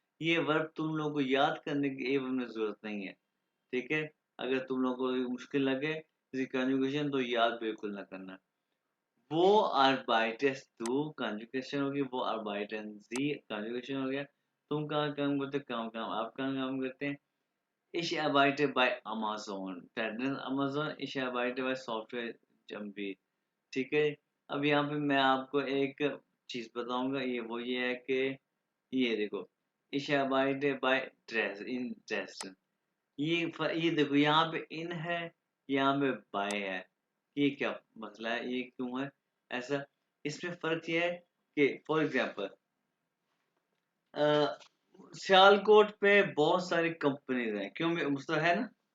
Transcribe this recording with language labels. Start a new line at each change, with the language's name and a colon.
Hindi: ये वर्ब तुम लोगों को याद करने की एवं में जरूरत नहीं है, ठीक है? अगर तुम लोगों को मुश्किल लगे किसी कंजुगेशन तो याद बिल्कुल ना करना। वो
German: arbeitest du
Hindi: कंजुगेशन होगी, वो
German: arbeiten sie
Hindi: कंजुगेशन हो गया। तुम कहाँ काम करते हो? काम आप कहाँ काम करते हैं?
German: Ich arbeite bei Amazon, Amazon, ich arbeite bei Software Jambi,
Hindi: ठीक है? अब यहाँ पे मैं आपको एक चीज बताऊंगा, ये है कि ये देखो,
German: ich arbeite bei Dresden,
Hindi: ये देखो, यहाँ पे इन है, यहाँ पे बाय है। ये क्या मसला है, ये क्यों है ऐसा? इसमें फर्क ये है कि फॉर एग्जांपल सियालकोट पे बहुत सारी कंपनीज हैं, क्यों मुसा है ना?